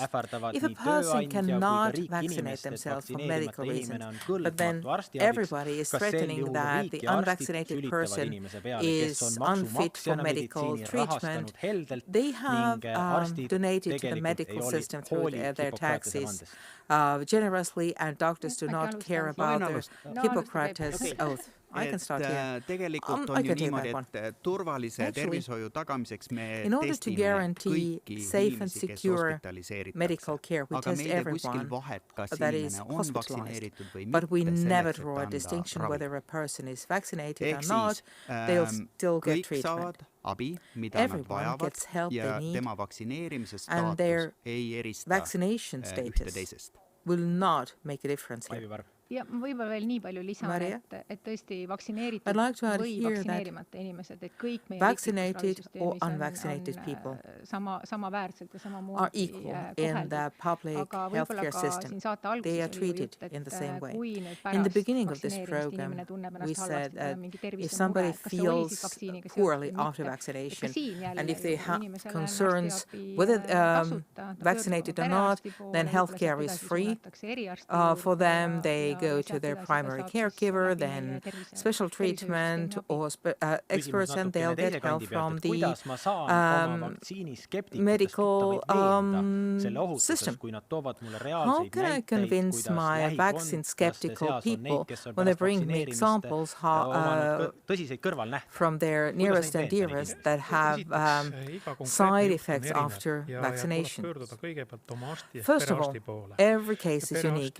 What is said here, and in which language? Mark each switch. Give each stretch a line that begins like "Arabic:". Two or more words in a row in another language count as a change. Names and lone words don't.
English: If a person cannot vaccinate themselves for medical reasons, but then everybody is threatening that the unvaccinated person is unfit for medical treatment, they have donated to the medical system through their taxes generously, and doctors do not care about their Hippocrates oath. I can start here.
Estonian: Tegelikult
English: I
Estonian: on ju
English: can take
Estonian: niimoodi,
English: that one.
Estonian: et turvalise
English: Actually,
Estonian: tervishoiu tagamiseks me
English: in order to
Estonian: testime
English: guarantee
Estonian: kõiki
English: safe and
Estonian: inimesi, kes
English: secure
Estonian: hospitaliseeritakse.
English: medical care, we
Estonian: Aga
English: test
Estonian: meil ei kuskil
English: everyone
Estonian: vahet, kas
English: that is
Estonian: inimene on
English: hospitalized.
Estonian: vaktsineeritud või
English: But we
Estonian: mitte,
English: never
Estonian: selleks, et
English: draw a
Estonian: anda
English: distinction
Estonian: ravi.
English: whether a person is vaccinated or
Estonian: Ehk
English: not.
Estonian: siis
English: They'll still get
Estonian: kõik
English: treatment.
Estonian: saavad abi, mida
English: Everyone
Estonian: nad vajavad
English: gets help
Estonian: ja
English: they need,
Estonian: tema vaktsineerimise
English: and their
Estonian: staatus ei erista
English: vaccination
Estonian: ühte
English: status
Estonian: teisest.
English: will not make a difference here. Aivi Varv.
Estonian: ja võib-olla veel nii palju lisan, Maria? et tõesti vaktsineeritud
English: I'd like to add
Estonian: või
English: here that
Estonian: vaktsineerimata inimesed, et kõik meie
English: vaccinated
Estonian: riiklikus
English: or
Estonian: ravisüsteemis
English: unvaccinated people
Estonian: samaväärselt ja
English: are
Estonian: samamoodi
English: equal in the public
Estonian: aga võib-olla
English: healthcare
Estonian: ka
English: system.
Estonian: siin saate
English: They
Estonian: alguses
English: are
Estonian: oli
English: treated
Estonian: jutt, et
English: in the same way.
Estonian: kui nüüd
English: In the
Estonian: pärast
English: beginning of this
Estonian: vaktsineerimist
English: program,
Estonian: inimene tunneb
English: we
Estonian: ennast
English: said
Estonian: halvasti, tal
English: that
Estonian: on mingi
English: if
Estonian: tervisemure,
English: somebody
Estonian: kas see oli siis
English: feels
Estonian: vaktsiiniga
English: poorly
Estonian: seotud
English: after
Estonian: või mitte.
English: vaccination,
Estonian: Ega siin jälle
English: and if they
Estonian: ju
English: have
Estonian: inimesele on
English: concerns
Estonian: arstiabi,
English: whether
Estonian: tasuta, ta
English: vaccinated
Estonian: pöördub
English: or
Estonian: oma
English: not,
Estonian: perearsti poole,
English: then
Estonian: võib-olla
English: healthcare
Estonian: sealt
English: is
Estonian: edasi
English: free.
Estonian: suunatakse eriarsti
English: For
Estonian: juurde
English: them, they
Estonian: ja
English: go to
Estonian: sealt
English: their
Estonian: edasi ta
English: primary
Estonian: saab
English: caregiver,
Estonian: siis läbi
English: then
Estonian: meie tervise-
English: special treatment
Estonian: tervishoiusüsteemi
English: or experts, and they'll get help from the
Estonian: kuidas ma saan oma vaktsiiniskeptikutest
English: medical
Estonian: tuttavaid veenda selle
English: system.
Estonian: ohutuses, kui nad toovad mulle
English: How
Estonian: reaalseid
English: can I
Estonian: näiteid,
English: convince
Estonian: kuidas
English: my vaccine skeptical people when they bring me examples
Estonian: tõsiseid kõrvalnähte.
English: from their nearest and dearest that have side effects after vaccination? First of all, every case is unique.